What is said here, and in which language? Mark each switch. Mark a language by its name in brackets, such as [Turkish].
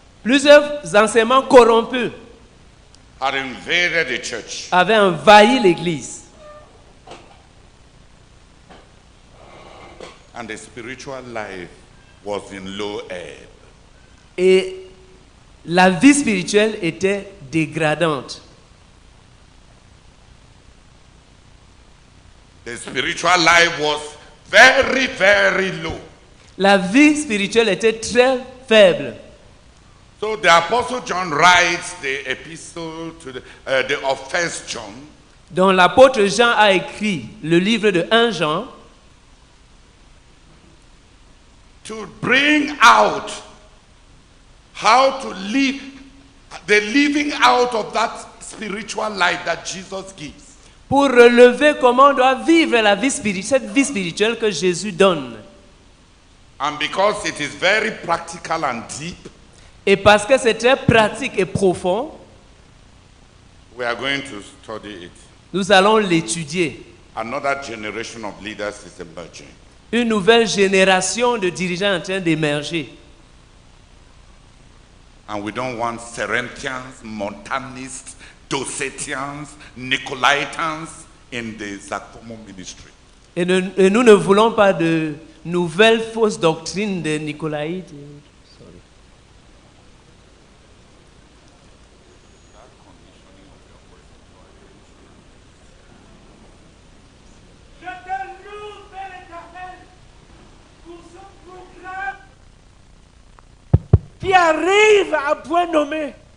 [French] Plusieurs enseignements corrompus [English] had invaded the church. [French] avaient envahi l'église. [English] And the spiritual life was in low ebb. [French] Et la vie spirituelle était dégradante. [English] The spiritual life was very, very low. [French] La vie spirituelle était très faible. [English] So the Apostle John writes the epistle to of 1 John. [French] Donc l'apôtre Jean a écrit le livre de 1 Jean [English] To bring out how to live, the living out of that spiritual life that Jesus gives. [French] pour relever comment on doit vivre la vie spirituelle, cette vie spirituelle que Jésus donne. [English] And because it is very practical and deep, [French] Et parce que c'est très pratique et profond, [English] we are going to study it. [French] nous allons l'étudier. [English] Another generation of leaders is emerging. [French] Une nouvelle génération de dirigeants en train d'émerger. [English] And we don't want Cerinthians, Montanists, Docetians, Nicolaitans in the Zakomo ministry. [French] Et nous ne voulons pas de nouvelles fausses doctrines des Nicolaïtes. Je te loue, Père éternel, pour ce programme qui arrive à point nommé.